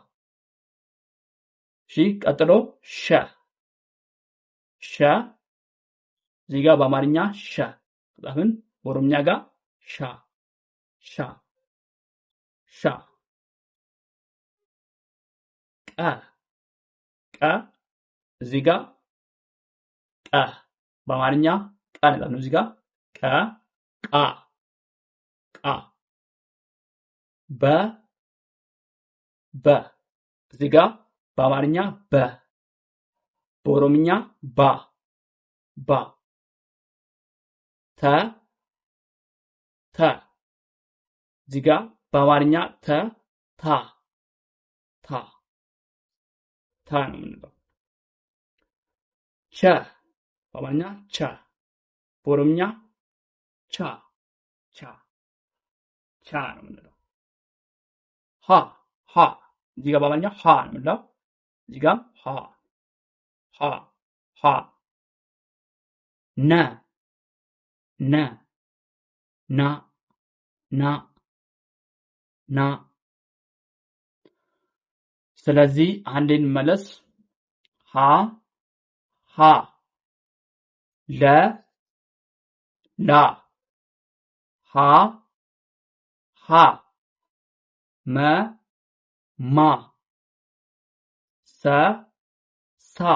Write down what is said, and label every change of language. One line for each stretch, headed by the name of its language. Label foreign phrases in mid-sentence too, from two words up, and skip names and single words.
Amharic: ሺ ቀጥሎ ሸ ሸ እዚህ ጋር በአማርኛ ሸ ጻፍን። በኦሮምኛ ጋር ሻ ሻ ሻ ቀ ቀ እዚህ ጋር ቀ በአማርኛ ቀ ነው። እዚህ ጋር ቀ ቃ ቃ በ በ እዚህ ጋር በአማርኛ በ በኦሮምኛ ባ ባ ተ ተ እዚህ ጋር በአማርኛ ተ ታ ታ ታ ነው የምንለው። ቸ በአማርኛ ቸ በኦሮምኛ ቻ ቻ ቻ ነው የምንለው። ሀ ሃ እዚህ ጋር በአማርኛ ሃ ነው የምንለው። እዚህ ጋር ሃ ሃ ሃ ነ ነ ና ና ና ስለዚህ አንዴ እንመለስ። ሃ ሃ ለ ላ ሃ ሃ መ ማ ሰ ሳ